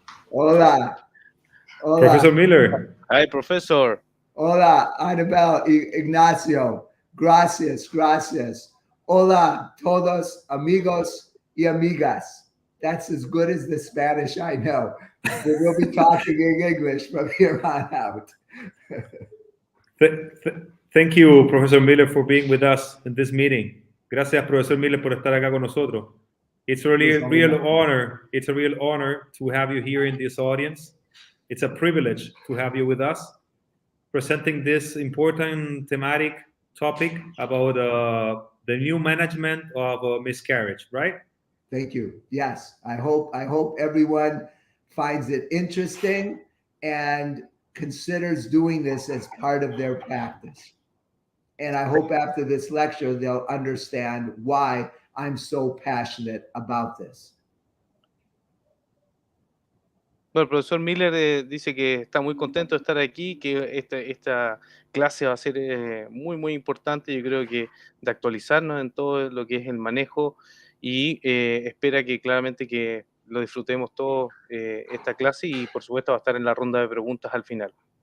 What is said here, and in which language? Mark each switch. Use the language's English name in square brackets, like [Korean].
[Spanish] Hola. Hola. Profesor Miller. [English] Hi, professor. [Spanish] Hola, Anabel, Ignacio. Gracias, gracias. Hola, todos, amigos y amigas. [English] That's as good as the Spanish I know. But we'll be talking in English from here on out. Thank you, Professor Miller, for being with us in this meeting. [Spanish] Gracias, Profesor Miller, por estar acá con nosotros. [English] It's really a real honor. It's a real honor to have you here in this audience. It's a privilege to have you with us, presenting this important thematic topic about the new management of miscarriage, right? Thank you. Yes, I hope everyone finds it interesting and considers doing this as part of their practice. And I hope after this lecture, they'll understand why I'm so passionate about this. [Spanish] Bueno, el profesor Miller dice que está muy contento de estar aquí, que esta clase va a ser muy, muy importante, yo creo que de actualizarnos en todo lo que es el manejo y espera que claramente que lo disfrutemos todos esta clase y por supuesto va a estar en la ronda de preguntas al final.